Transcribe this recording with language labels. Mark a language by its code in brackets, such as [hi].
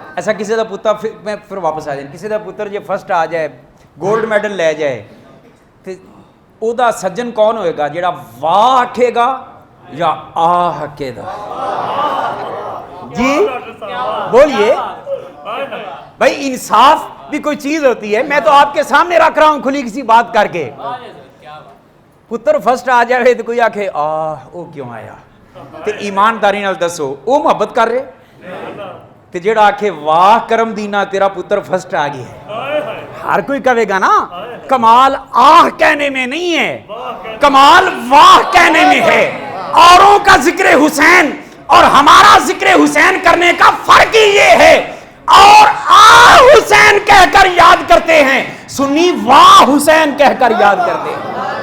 [pa] ایسا کسی دا پتر، [ur] میں پھر واپس آ جائیں، [pa] کسی دا پتر جو فرسٹ آ جائے گولڈ میڈل لے جائے تو او دا سجن کون ہوئے گا؟ جیڑا واہ آکھے گا [ur] یا آہ کے دا جی بولیے بھائی انصاف بھی کوئی چیز ہوتی ہے. میں تو آپ کے سامنے رکھ رہا ہوں کھلی کسی بات کر کے. [pa] پتر فرسٹ آ جائے تو کوئی آکھے او کیوں آیا تے ایمانداری نال دسو او محبت کر رہے تے جیڑا آکھے واہ کرم دینا تیرا پتر فرسٹ آ گیا ہے. [ur] ہر کوئی کہے گا نا کمال آہ کہنے میں نہیں ہے, کمال واہ کہنے میں ہے. اوروں کا ذکر حسین اور ہمارا ذکر حسین کرنے کا فرق ہی یہ ہے, اور آہ حسین کہہ کر یاد کرتے ہیں, سنی واہ حسین کہہ کر یاد کرتے ہیں.